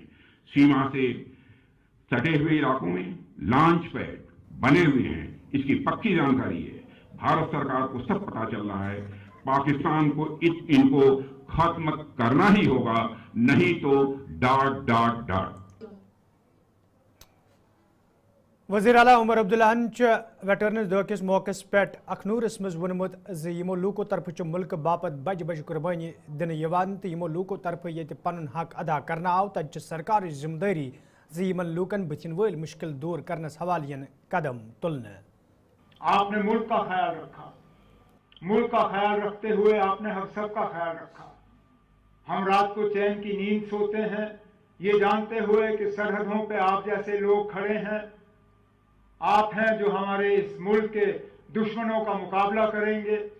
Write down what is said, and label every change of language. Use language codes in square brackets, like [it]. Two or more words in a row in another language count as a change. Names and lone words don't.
[hi] सीमा से सटे हुए इलाकों में लॉन्च पैड बने हुए हैं, इसकी पक्की जानकारी है। भारत सरकार को सब पता चल रहा है। पाकिस्तान को इनको खत्म करना ही होगा, नहीं तो डाट डाट डाट। [ks] वज़ीर आला उमर अब्दुल्ला वेटरनस दह किस मौके पे अखनूरस मज वोनमुत यमो लूको तरफ मुल्क बापत बज बज कुर्बानी दिन तो यमो लूको तरफ ये पन हक अदा करना आव तत सरकार जिम्मेदारी यमन लूकन बथिन वल मुश्किल दूर करनस हवालियन कदम तुलने। आपने मुल्क का ख्याल रखा, मुल्क का ख्याल रखते हुए आपने हम सब का ख्याल रखा। हम रात को चैन की नींद सोते हैं ये जानते हुए कि सरहदों पे आप जैसे लोग खड़े हैं। आप हैं जो हमारे इस मुल्क के दुश्मनों का मुकाबला करेंगे।